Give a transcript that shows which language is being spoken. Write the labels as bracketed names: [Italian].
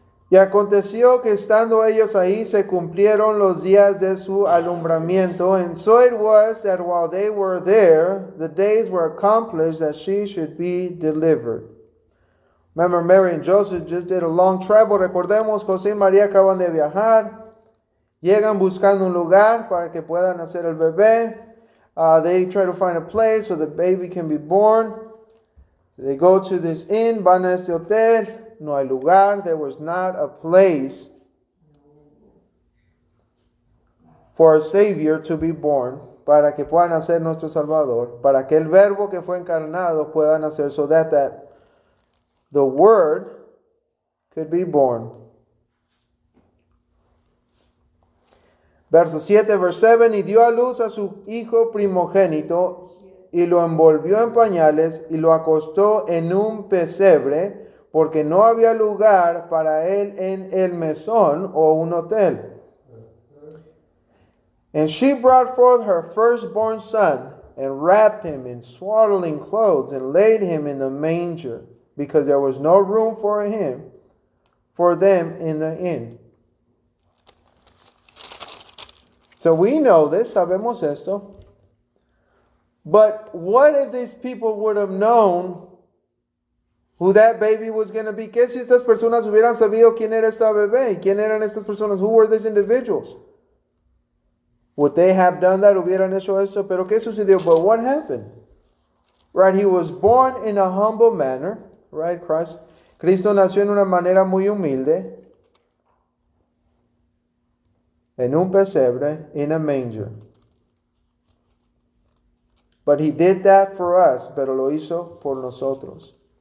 [Spanish] Y aconteció que estando ellos ahí se cumplieron los días de su alumbramiento. [English] And so it was that while they were there, the days were accomplished that she should be delivered. Remember, Mary and Joseph just did a long travel. [Spanish] Recordemos, José y María acaban de viajar. Llegan buscando un lugar para que puedan nacer el bebé. [English] They try to find a place so the baby can be born. They go to this inn, [Spanish] van a este hotel. No hay lugar. [English] There was not a place for a Savior to be born, [Spanish] para que pueda nacer nuestro Salvador, para que el Verbo que fue encarnado pueda nacer, [English] so that the Word could be born. [Spanish] Verso 7, [English] verse 7, [Spanish] y dio a luz a su hijo primogénito, y lo envolvió en pañales, y lo acostó en un pesebre, porque no había lugar para él en el mesón o un hotel. [English] And she brought forth her firstborn son, and wrapped him in swaddling clothes, and laid him in the manger, because there was no room for them in the inn. So we know this, [Spanish] sabemos esto. [English] But what if these people would have known who that baby was going to be? [Spanish] ¿Qué si estas personas hubieran sabido quién era esta bebé? ¿Y quién eran estas personas? [English] Who were these individuals? Would they have done that? [Spanish] ¿Hubieran hecho esto? Pero ¿qué sucedió? [English] But what happened? Right, he was born in a humble manner. [Spanish] Right, Cristo nació en una manera muy humilde. En un pesebre, [English] in a manger. But he did that for us, [Spanish] pero lo hizo por nosotros.